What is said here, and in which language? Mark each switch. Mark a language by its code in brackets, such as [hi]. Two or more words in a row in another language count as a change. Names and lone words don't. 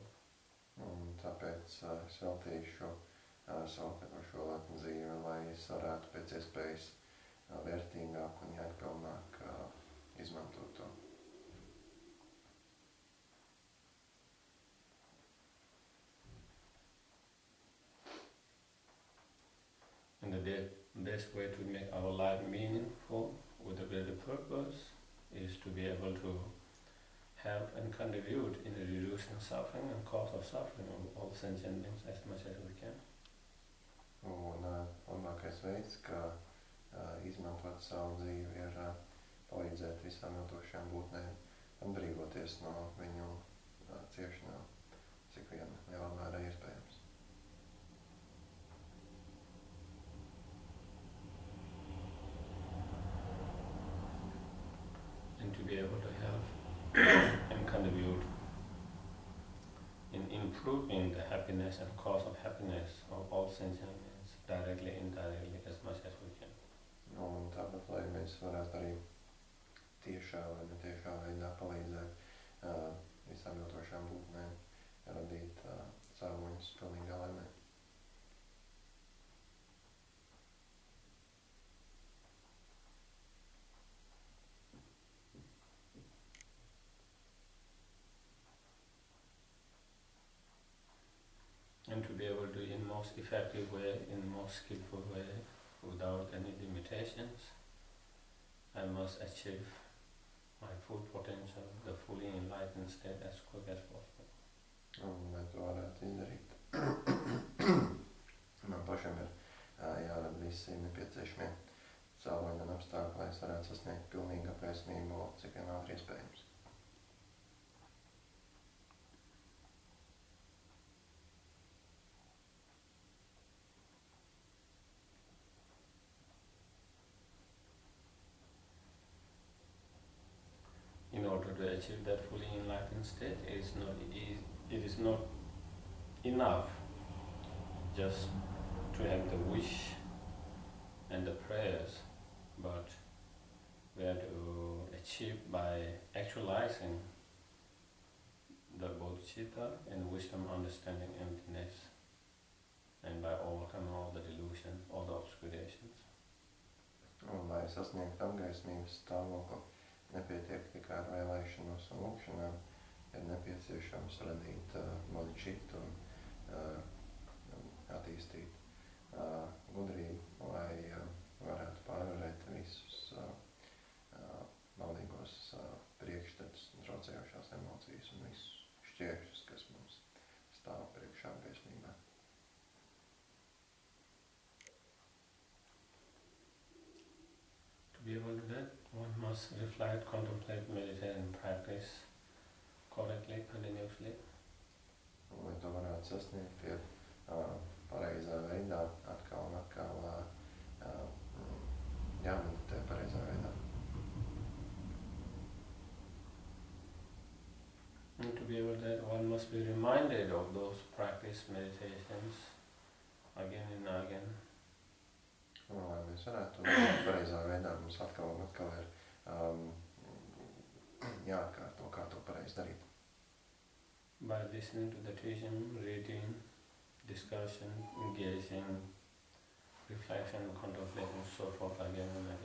[lv] Un tāpēc es veltīšu savu šo latnu dzīvi, lai es varētu pēc iespējas vērtīgāk un jēgpilnāk izmantot to. [en] And the best way to make our life meaningful with a greater purpose is to be able to help and contribute in reducing suffering and cause of suffering of all sentient beings as much as we can. [lv] Un labākais veids, kā izmantot savu dzīvi, ir palīdzēt visām jūtošajām būtnēm atbrīvoties no viņu ciešanām, cik vien lielā mērā iespējams. [en] And to be able to help and contribute in improving the happiness and cause of happiness of all sentient beings, directly, indirectly, as much as we can. [lv] Un tāpat, lai mēs mēs varētu arī tiešā vai netiešā veidā palīdzēt visām jūtošām būtnēm radīt cēloņus pilnīgā laimē. [en] And to be able to, in most effective way, in most skillful way, without any limitations, I must achieve my full potential, the fully enlightened state as quick as possible. [lv] Un, lai to varētu izdarīt, man pašam ir jārada visi nepieciešamie cēloņi un apstākļi, lai es varētu sasniegt pilnīgu apgaismību, cik vien ātri iespējams. [en] In order to achieve that fully enlightened state, it is not enough just to have the wish and the prayers, but we have to achieve by actualizing the bodhicitta and wisdom, understanding, emptiness, and by overcoming all the delusions, all the obscurations. [lv] Un, lai sasniegtu apgaismības stāvokli, nepietiek tikai ar vēlēšanos un lūkšanām, ir nepieciešams radīt bodhicitu un attīstīt gudrību, lai varētu pārvarēt visus maldīgos priekšstatus un traucējošās emocijas un visus šķēršļus, kas mums stāv priekšā apgaismībā. [en] To be able to do that, one must reflect, contemplate, meditate and practice correctly, continuously. [lv] Un, lai to varētu sasniegt, ir pareizā veidā atkal un atkal jāmeditē pareizā veidā. [en] And to be able to do that, one must be reminded of those practice meditations again and again. [lv] Un, lai mēs varētu pareizā veidā, mums atkal un atkal ir jāatkārto, kā to pareizi darīt. [en] By listening to the teaching, reading, discussion, engaging, reflection, contemplation, so forth again and again.